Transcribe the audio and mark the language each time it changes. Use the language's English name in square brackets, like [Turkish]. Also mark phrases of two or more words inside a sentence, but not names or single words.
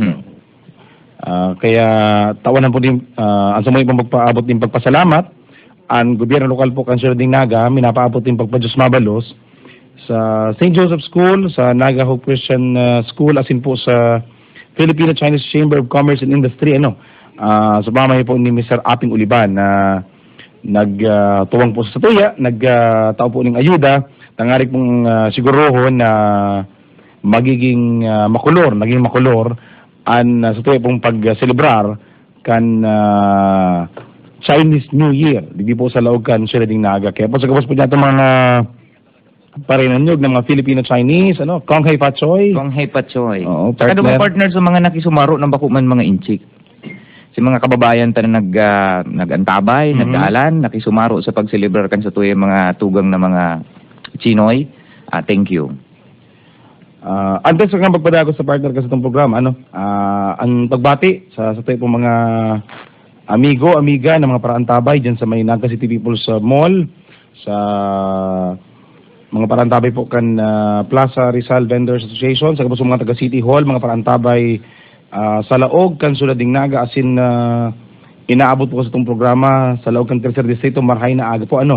[Bikol] Kaya tawanan po din ang sumay pang magpaabot din pagpasalamat ang gobyerno lokal po kan Siyudad ng Naga, minapaabot din pagpadyos mabalos sa St. Joseph School, sa Naga Hope Christian School, asin po sa Filipino-Chinese Chamber of Commerce and Industry, ano, sa pamamagitan po ni Mr. Aping Uliban na nagtuwang po sa tuya, nagtao po ng ayuda, tangarik pong sigurohon na magiging naging makulor sa tuya pong pag-celebrar kan Chinese New Year. Hindi po sa laog kan Siyudad ng Naga. Kaya po sa kapos po niya itong mga parinanyog ng mga Filipino-Chinese, ano, [Cantonese] Kong Hei Pachoy. Kong Hei Pachoy. [Bikol] Oo, Saka naman partner sa mga nakisumaro ng bakuman mga inchik. Si mga kababayan ta na nag-antabay, nagdaalan, nakisumaro sa pag-celebrar kan sa tuya mga tugang na mga Chinoy. [English] Thank you. [Bikol] Antes sa pagpadago sa partner kasi itong programa, ano, ang pagbati sa tuya pong mga amigo, amiga ng mga parantabay dyan sa may Naga City People's Mall, sa mga parantabay po kan Plaza Rizal Vendors Association, sa kapos mga taga City Hall, mga parantabay sa laog kan Siyudad ng Naga, asin inaabot po sa itong programa sa laog kan Tercer Distrito, marhay na aga po, ano.